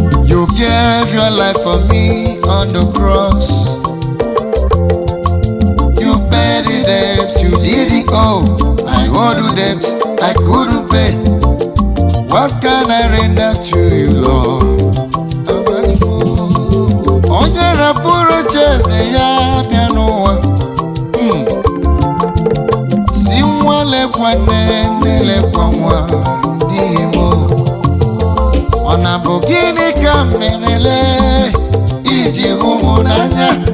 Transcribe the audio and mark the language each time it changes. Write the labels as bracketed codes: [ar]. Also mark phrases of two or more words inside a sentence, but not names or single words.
[en] You gave your life for me on the cross. You paid the debt you didn't owe. I owed you debt I couldn't pay. What can I render to you, Lord? [ig] Onye rapụrụ oche eze ya bịa n'ụwa. Hmm. Si nwa lekwa nne, nne lekwa nwa n'ihi m. Ọ na bụ gịnị ka m merele iji hụ m n'anya?